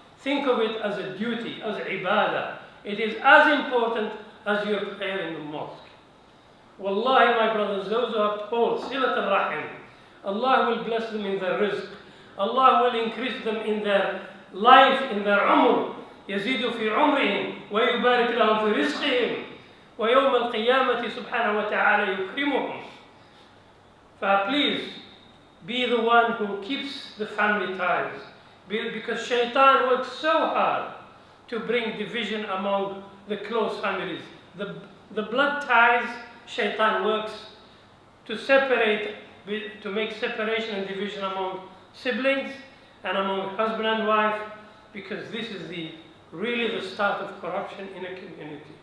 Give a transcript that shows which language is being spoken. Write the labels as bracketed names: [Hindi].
[English] Think of it as a duty, as ibadah. It is as important as your prayer in the mosque. Wallahi, my brothers, those who uphold silat al-rahim, Allah will bless them in their rizq. Allah will increase them in their life, in their umr. [Arabic] يزيد في عمرهم ويبارك لهم في رزقهم ويوم القيامة سبحانه وتعالى يكرمهم. [English] Please be the one who keeps the family ties, because shaitan works so hard to bring division among the close families. The blood ties, shaitan works to separate, to make separation and division among siblings and among husband and wife, because this is really the start of corruption in a community.